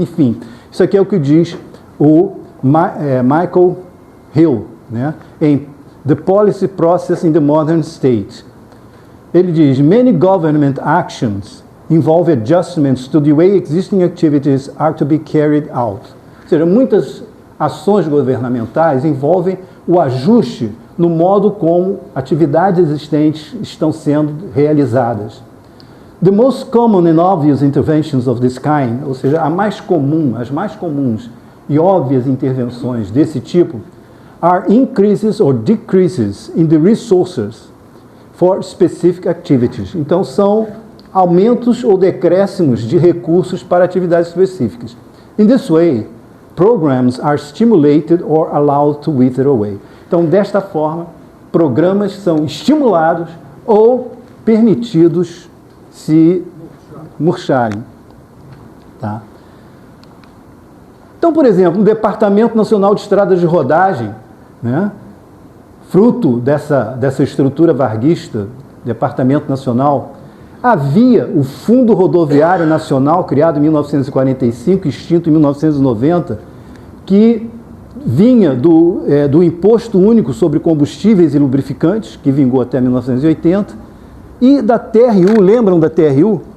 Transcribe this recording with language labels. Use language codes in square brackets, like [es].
[pt] Enfim, isso aqui é o que diz o Michael Hill, né, em The Policy Process in the Modern State. Ele diz, [en] many government actions involve adjustments to the way existing activities are to be carried out. [pt] Ou seja, muitas ações governamentais envolvem o ajuste no modo como atividades existentes estão sendo realizadas. [en] The most common and obvious interventions of this kind, [pt] ou seja, as mais comuns e óbvias intervenções desse tipo, [en] are increases or decreases in the resources for specific activities. [pt] Então, são aumentos ou decréscimos de recursos para atividades específicas. [en] In this way, programs are stimulated or allowed to wither away. [pt] Então, desta forma, programas são estimulados ou permitidos se murcharem. Tá? Então, por exemplo, no Departamento Nacional de Estradas de Rodagem, né, fruto dessa estrutura varguista, Departamento Nacional, havia o Fundo Rodoviário Nacional, criado em 1945, extinto em 1990, que vinha do Imposto Único sobre Combustíveis e Lubrificantes, que vingou até 1980, e da TRU, lembram da TRU?